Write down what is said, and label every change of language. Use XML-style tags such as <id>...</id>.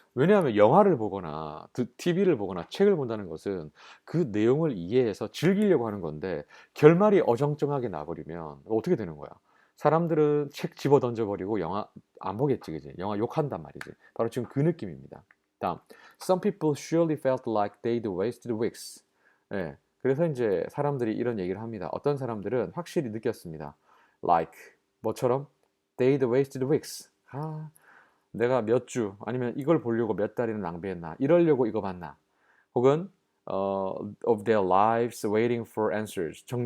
<ko>왜냐하면 영화를 보거나 TV를 보거나 책을 본다는 것은 그 내용을 이해해서 즐기려고 하는 건데 결말이 어정쩡하게 나버리면 어떻게 되는 거야? 사람들은 책 집어 던져버리고 영화 안 보겠지, 그지? 영화 욕한단 말이지. 바로 지금 그 느낌입니다.</ko> <en>다음, Some people surely felt like they'd wasted weeks.</en> <ko>예. 그래서 이제 사람들이 이런 얘기를 합니다. 어떤 사람들은 확실히 느꼈습니다.</ko> <en>Like 뭐처럼 they'd wasted weeks.</en> <ko>내가 몇 주 아니면 이걸 보려고 몇 달이나 낭비했나? 이러려고 이거 봤나?</ko> <en>혹은 of their lives waiting for answers.</en>